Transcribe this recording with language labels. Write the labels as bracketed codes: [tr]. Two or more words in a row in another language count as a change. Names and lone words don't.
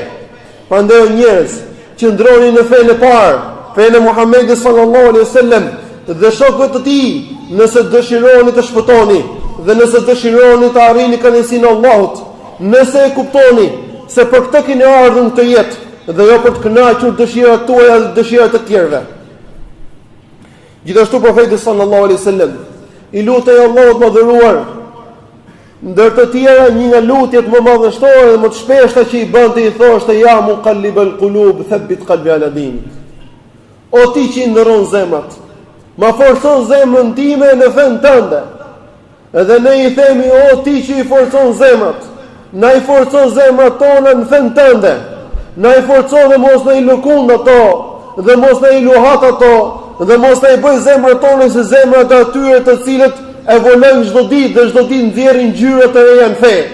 [sq] Prandaj njerëz që ndronin në fenë e parë, fenë e Muhamedit [ar] صلى الله عليه وسلم, [sq] dhe shokët e tij, nëse dëshironi të shpëtoni dhe nëse dëshironi të arrini kënaqësinë e Allahut, nëse e kuptoni se për këtë keni ardhur në këtë jetë dhe jo për të kënaqur dëshirat tuaja dhe dëshirat e tjerëve. Gjithashtu profeti [ar] صلى الله عليه وسلم [sq] I lutej Allahut mëdhëruar, ndër të tjera një nga lutjet më madhështore dhe më të shpeshta që I bënte I thoshte [ar] يا مقلب القلوب ثبت قلبي على دينك. [sq] O ti që I ndërron zemrat, ma forcon zemrën time në fen tënde. Edhe ne i themi, o ti që i forcon zemrat, na i forcon zemrat tona në fen tënde, na i forcon dhe mos na i lëkund ato, dhe mos na i luhat ato, dhe mos na i bëj zemrat tona se zemrat e atyre të cilët evolojnë çdo ditë dhe çdo ditë nxjerrin ngjyra të reja në fe.